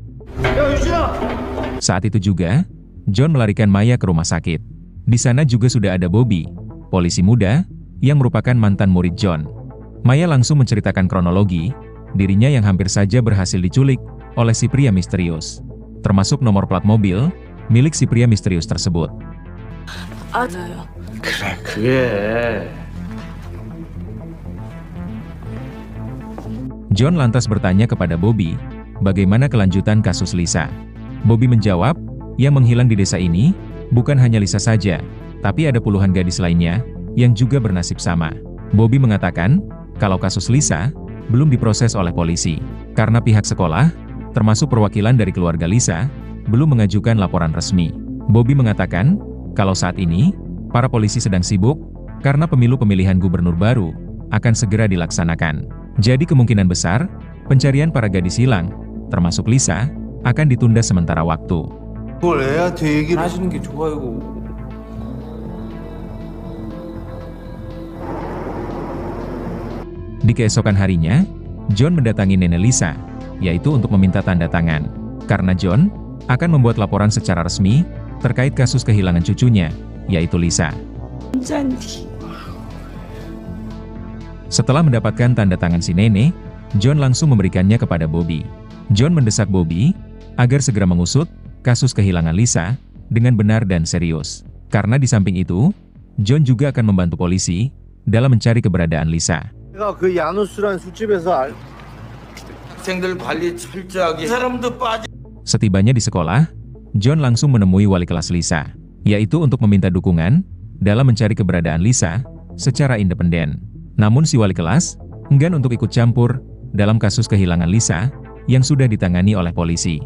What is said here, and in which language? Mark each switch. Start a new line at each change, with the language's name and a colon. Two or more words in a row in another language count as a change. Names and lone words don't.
Indonesian: Saat itu juga, John melarikan Maya ke rumah sakit. Di sana juga sudah ada Bobby, polisi muda yang merupakan mantan murid John. Maya langsung menceritakan kronologi dirinya yang hampir saja berhasil diculik oleh si pria misterius, termasuk nomor plat mobil milik si pria misterius tersebut.
Korean: 맞아요. 그래.
Indonesian: John lantas bertanya kepada Bobby, bagaimana kelanjutan kasus Lisa. Bobby menjawab, yang menghilang di desa ini bukan hanya Lisa saja, tapi ada puluhan gadis lainnya yang juga bernasib sama. Bobby mengatakan kalau kasus Lisa belum diproses oleh polisi, karena pihak sekolah, termasuk perwakilan dari keluarga Lisa, belum mengajukan laporan resmi. Bobby mengatakan kalau saat ini para polisi sedang sibuk karena pemilu pemilihan gubernur baru akan segera dilaksanakan. Jadi kemungkinan besar pencarian para gadis hilang, termasuk Lisa, akan ditunda sementara waktu.
Korean: 그걸 애한테 얘기를 하시는 게 좋아요.
Indonesian: Di keesokan harinya, John mendatangi nenek Lisa, yaitu untuk meminta tanda tangan, karena John akan membuat laporan secara resmi terkait kasus kehilangan cucunya, yaitu Lisa. Setelah mendapatkan tanda tangan si nenek, John langsung memberikannya kepada Bobby. John mendesak Bobby agar segera mengusut kasus kehilangan Lisa dengan benar dan serius. Karena di samping itu, John juga akan membantu polisi dalam mencari keberadaan Lisa.
Korean: 내가 그 야누스라는 술집에서 학생들 관리 철저하게. 이 사람도 빠져.
Indonesian: Setibanya di sekolah, John langsung menemui wali kelas Lisa, yaitu untuk meminta dukungan dalam mencari keberadaan Lisa secara independen. Namun si wali kelas enggan untuk ikut campur dalam kasus kehilangan Lisa yang sudah ditangani oleh polisi.